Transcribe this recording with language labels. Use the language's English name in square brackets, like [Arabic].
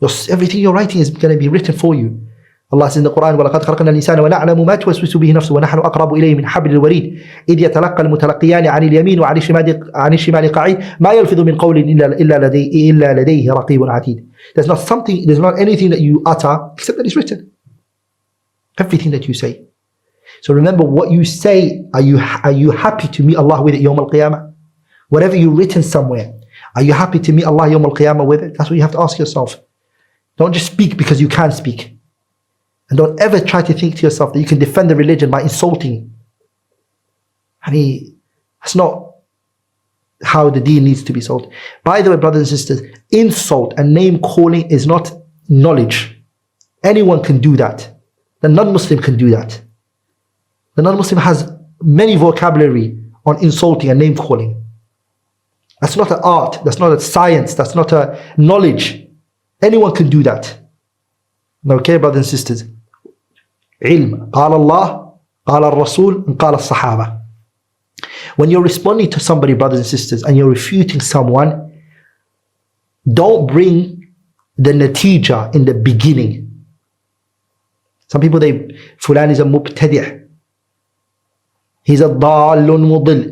[English] Everything you're writing is going to be written for you. Allah says in the Quran, [Arabic] وَلَقَدْ خَلَقْنَا الْإِنسَانَ وَنَعْلَمُ مَا تُوَسْوِسُ بِهِ نَفْسُهُ وَنَحْنُ أَقْرَبُ إِلَيْهِ مِنْ حَبْلِ الْوَرِيدِ إِذْ يَتَلَقَّى الْمُتَلَقِّيَانِ عَنِ الْيَمِينِ وَعَنِ الشِّمَالِ قَعِيدٌ مَا يَلْفِظُ مِنْ قَوْلٍ إِلَّا لَدَيْهِ رَقِيبٌ عَتِيدٌ. [English] There's not anything that you utter except that it's written. Everything that you say. So remember what you say, are you happy to meet Allah with it Yawm al-Qiyamah? Whatever you've written somewhere, are you happy to meet Allah Yawm al-Qiyamah with it? That's what you have to ask yourself. Don't just speak because you can speak. And don't ever try to think to yourself that you can defend the religion by insulting. That's not how the deen needs to be sold. By the way, brothers and sisters, insult and name calling is not knowledge. Anyone can do that. The non-Muslim can do that. The non-Muslim has many vocabulary on insulting and name calling. That's not an art, that's not a science, that's not a knowledge. Anyone can do that. Okay, brothers and sisters. [Arabic] Ilm. قال Allah, قال الرسول, and قال الصحابة. [English] When you're responding to somebody, brothers and sisters, and you're refuting someone, don't bring the natija in the beginning. Some people, Fulan is a mubtadi'. He's a dallun mudil.